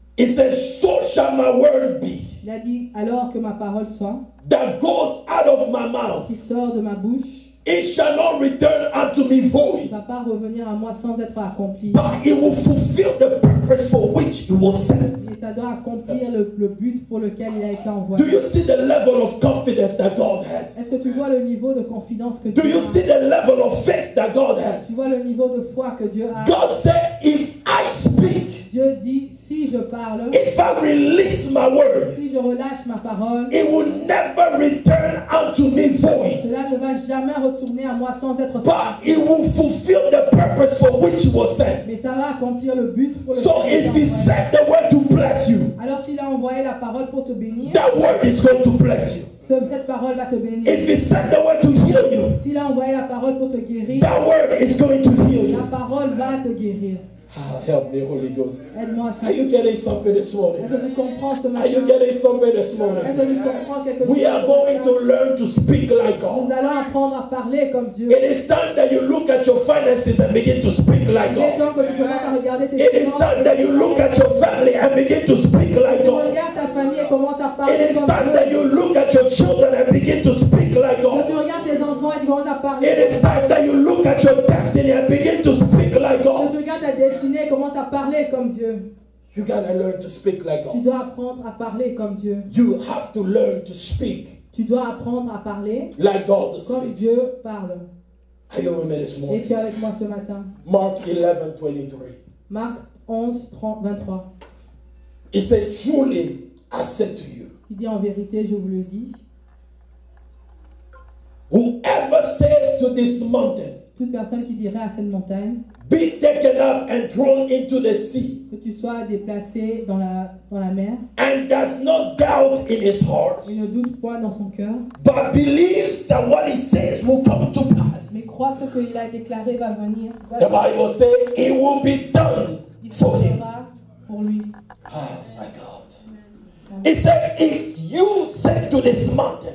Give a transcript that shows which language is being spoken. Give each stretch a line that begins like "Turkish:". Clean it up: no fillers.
English: It says, so shall my word be
French: Il a dit alors que ma parole soit,
English: that goes out of my mouth.
French: qui sort de ma bouche,
English: It shall not return unto me
French: ne
English: void,
French: va pas revenir à moi sans être accompli.
English: but it will fulfill the purpose for which it was sent.
French: Et ça doit accomplir le but pour lequel il a été
English: Do
French: envoyé.
English: you see the level of confidence that God has?
French: Est-ce que tu vois le niveau de confidence que
English: Do
French: Dieu
English: you see
French: a?
English: the level of faith that God
French: Tu
English: has?
French: vois le niveau de foi que Dieu a?
English: God said, if I speak,
French: Dieu dit, si je parle,
English: if I release my word,
French: si je relâche ma parole,
English: it will never return unto me void,
French: cela ne va jamais retourner à moi sans être
English: but it will fulfill the purpose for which it was sent.
French: mais ça va accomplir le but pour
English: So
French: lequel il
English: if
French: a
English: he
French: envoyé.
English: sent the word to bless you,
French: Alors s'il a envoyé la parole pour te bénir,
English: that word is going to bless you.
French: cette parole va te bénir.
English: If he sent the word to heal you,
French: S'il a envoyé la parole pour te guérir,
English: that word is going to heal
French: la
English: you.
French: parole va te guérir.
English: Help me, Holy Ghost.
French: Aide-moi à ça.
English: Are you getting something this morning?
French: Est-ce que tu comprends ce
English: Are you
French: matin?
English: getting something this
French: Est-ce
English: morning?
French: que tu comprends quelque chose?
English: We are going to learn to speak like
French: Nous
English: God.
French: allons apprendre à parler comme Dieu.
English: It is time that you look at your finances and begin to speak like
French: Il est
English: God.
French: temps que tu commences à regarder tes
English: It is time that you look at your family and begin to speak like
French: Tu
English: God.
French: regardes ta famille et commences à
English: It
French: parler
English: is
French: comme
English: time
French: Dieu.
English: that you look at your children and begin to speak like
French: Que tu
English: God.
French: regardes tes enfants et tu commences à parler.
English: It is time that you look at your destiny and begin to speak like
French: Quand tu
English: God.
French: regardes ta destinée et commences à parler comme Dieu.
English: You gotta learn to speak like
French: Tu
English: God.
French: dois apprendre à parler comme Dieu.
English: You have to learn to speak
French: Tu dois apprendre à parler
English: like God
French: comme
English: speaks.
French: Dieu parle.
English: Are you with me this
French: Et
English: morning?
French: tu es avec moi ce matin.
English: Mark 11:23.
French: Marc 11, 23.
English: He said, truly, I said to you,
French: Il dit en vérité, je vous le dis.
English: whoever says to this mountain,
French: Toute personne qui dirait à cette montagne
English: be taken up and thrown into the sea,
French: que tu sois déplacé dans la mer
English: and does not doubt in his heart,
French: et ne doute point dans son cœur,
English: but believes that what he says will come to pass.
French: mais croit ce qu'il a déclaré va venir.
English: The Bible says it will be done
French: Il se
English: for him.
French: fera pour lui.
English: Oh my God. He said, if you say to this mountain,